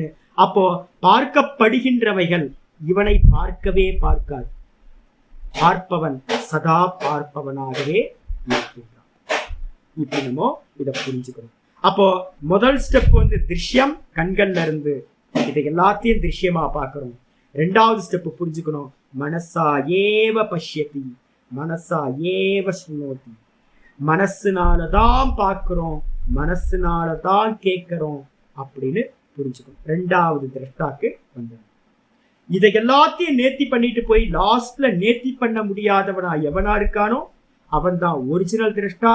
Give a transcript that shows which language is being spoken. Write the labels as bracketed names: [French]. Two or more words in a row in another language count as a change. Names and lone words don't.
[Tamil] அப்போ பார்க்கப்படுகின்றவைகள் இவனை பார்க்கவே பார்க்காது. பார்ப்பவன் சதா பார்ப்பவனாகவே இருக்கின்றான். இப்படி நம்ம இதை புரிஞ்சுக்கணும். அப்போ முதல் ஸ்டெப் திருஷ்யம், கண்கள்ல இருந்து இதை எல்லாத்தையும் திருஷ்யமா பார்க்கிறோம். ரெண்டாவது ஸ்டெப் புரிஞ்சுக்கணும், [Sanskrit] मनसा एव पश्यति मनसा एव शृणोति. [Tamil] மனசுனாலதான் பார்க்கிறோம், மனசுனாலதான் கேட்கிறோம் அப்படின்னு புரிஞ்சுக்கணும். ரெண்டாவது திரஷ்டாக்கு வந்தது. இதை எல்லாத்தையும் நேர்த்தி பண்ணிட்டு போய் லாஸ்ட்ல நேர்த்தி பண்ண முடியாதவனா எவனா இருக்கானோ அவன் தான் ஒரிஜினல் திரஷ்டா.